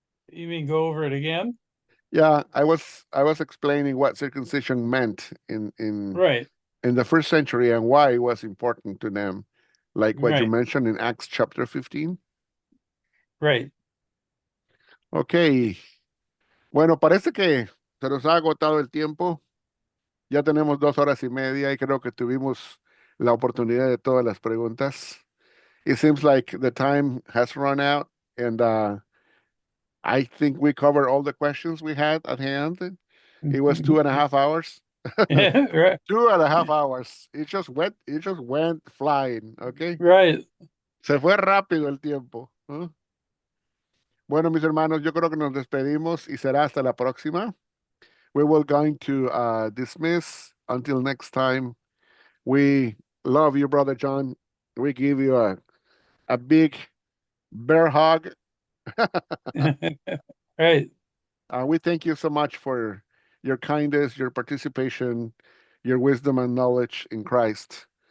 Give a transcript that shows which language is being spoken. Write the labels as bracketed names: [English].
[English] You mean go over it again? Yeah, I was explaining what circumcision meant Right, in the first century and why it was important to them, like what you right, mentioned in Acts chapter 15. right. [Spanish] Ok, bueno, parece que se nos ha agotado el tiempo. Ya tenemos 2 horas y media y creo que tuvimos la oportunidad de todas las preguntas. [English] It seems like the time has run out, and I think we covered all the questions we had at hand. It was 2.5 hours. Right, 2.5 hours. It just went flying, okay? right. [Spanish] Se fue rápido el tiempo. ¿Eh? Bueno, mis hermanos, yo creo que nos despedimos y será hasta la próxima. [English] We will going to dismiss until next time. We love you, Brother John. We give you a big bear hug. Right. We thank you so much for your kindness, your participation, your wisdom and knowledge in Christ.